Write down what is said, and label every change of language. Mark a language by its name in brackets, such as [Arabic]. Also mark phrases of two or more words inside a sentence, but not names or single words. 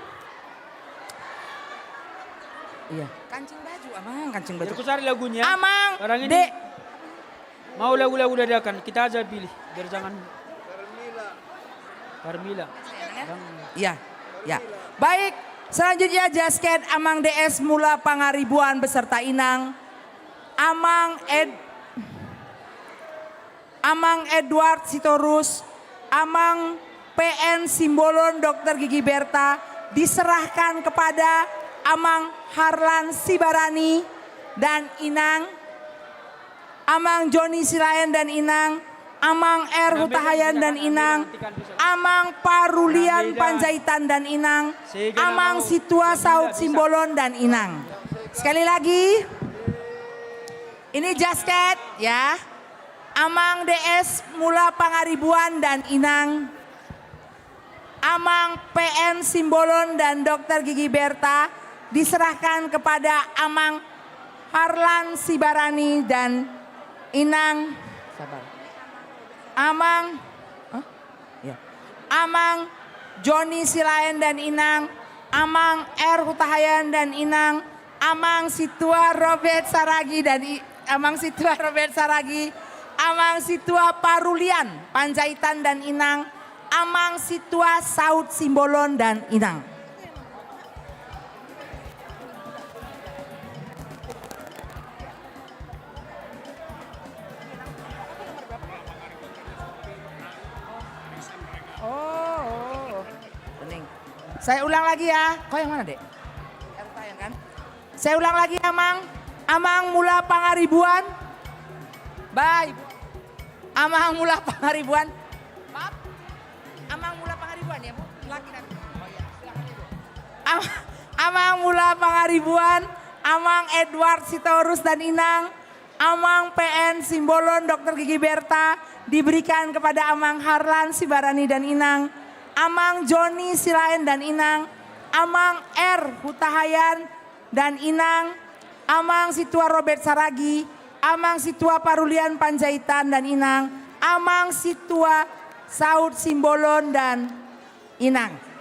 [Indonesian] Iya. Kancing baju, Amang, kancing baju. Aku cari lagunya. Amang, Orang ini Dek. mau lagu-lagu dadakan, kita aja pilih. Biar jangan. Carmila. Ya, ya. Baik, selanjutnya jasket Amang DS Mula Pangaribuan beserta Inang. Amang Edward Sitorus, Amang PN Simbolon Dr. Gigi Berta diserahkan kepada Amang Harlan Sibarani dan Inang, Amang Joni Silayan dan Inang, Amang R. Hutahayan dan Inang, Amang Parulian Panjaitan dan Inang, Amang Situa Saud Simbolon dan Inang. Sekali lagi, ini jasket ya. Amang DS Mula Pangaribuan dan Inang, Amang PN Simbolon dan Dr. Gigi Berta diserahkan kepada Amang Harlan Sibarani dan Inang. Sabar. Amang Joni Silayan dan Inang, Amang R. Hutahayan dan Inang, Amang Situa Robert Saragi dan Amang Situa Robert Saragi, Amang Situa Parulian Panjaitan dan Inang, Amang Situa Saud Simbolon dan Inang. Bening. Saya ulang lagi ya. Kau yang mana, Dek? Yang kan? Saya ulang lagi, Amang. Amang Mula Pangaribuan. Baik. Amang Mula Pangaribuan. Maaf. Amang Mula Pangaribuan ya, Bu? Laki dan. Oh iya, silakan Ibu. Amang Mula Pangaribuan, Amang Edward Sitorus dan Inang, Amang PN Simbolon Dr. Gigi Berta diberikan kepada Amang Harlan Sibarani dan Inang, Amang Joni Silayan dan Inang, Amang R. Hutahayan dan Inang, Amang Situa Robert Saragi, Amang Situa Parulian Panjaitan dan Inang, Amang Situa Saud Simbolon dan Inang.